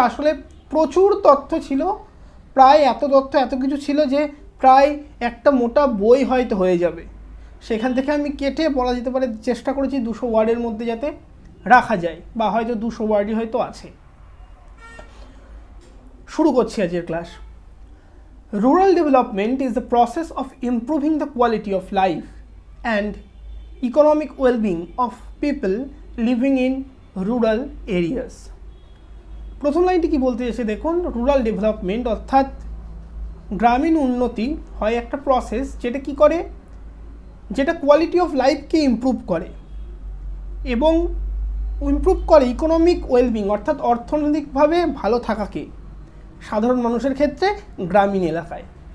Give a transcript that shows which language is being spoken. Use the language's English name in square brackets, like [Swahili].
[Bangla] আসলে প্রচুর তথ্য ছিল, প্রায় এত তথ্য এত কিছু ছিল যে প্রায় একটা মোটা বই হয়তো হয়ে যাবে। সেখান থেকে আমি কেটে বলা যেতে পারে চেষ্টা করেছি 200 ওয়ার্ডের মধ্যে যাতে রাখা যায়, বা হয়তো 200 ওয়ার্ডই হয়তো আছে। শুরু করছি আজকের class. [English] Rural development is the process of improving the quality of life and economic well-being of people living in rural areas. [Bangla] প্রথম লাইনটি কি বলতে এসে দেখুন, রুরাল ডেভেলপমেন্ট অর্থাৎ গ্রামীণ উন্নতি হয় একটা প্রসেস, যেটা কি করে, যেটা কোয়ালিটি অফ লাইফকে ইমপ্রুভ করে এবং ইমপ্রুভ করে ইকোনমিক ওয়েলবিং অর্থাৎ অর্থনৈতিকভাবে ভালো থাকাকে সাধারণ মানুষের ক্ষেত্রে গ্রামীণ এলাকায়।